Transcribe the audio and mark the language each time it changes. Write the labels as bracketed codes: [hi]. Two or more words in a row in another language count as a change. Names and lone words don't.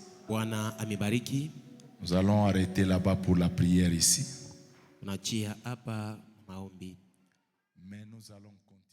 [sw] Bwana amibariki. [fr] Nous allons arrêter là-bas pour la prière ici. [sw] Tunachia hapa maombi. [fr] Mais nous allons